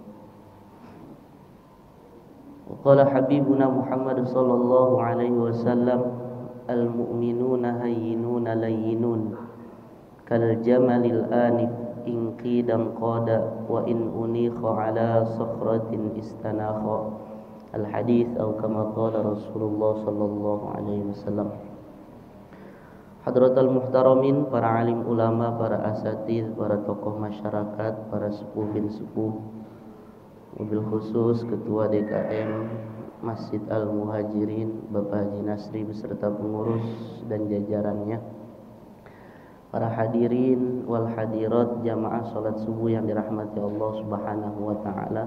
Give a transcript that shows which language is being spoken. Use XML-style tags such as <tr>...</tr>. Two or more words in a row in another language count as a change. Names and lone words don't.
<ar>وقال حبيبنا محمد صلى الله عليه وسلم المؤمنون هينون لينون كالجمل الآنف إن قيد انقاد وإن أنيخ على صخرة استناخ. الحديث أو كما قال رسول الله صلى الله عليه وسلم. حضرات المحترمين,</ar> <id>para alim ulama, para asatidz, para tokoh masyarakat, para sepuh bin sepuh, mobil khusus Ketua DKM Masjid Al-Muhajirin Bapak Haji Nasri beserta pengurus dan jajarannya, para</id> <ar>الحاضرين والحاضرات</ar> <id>jamaah salat subuh yang dirahmati</id> <ar>الله سبحانه وتعالى.</ar>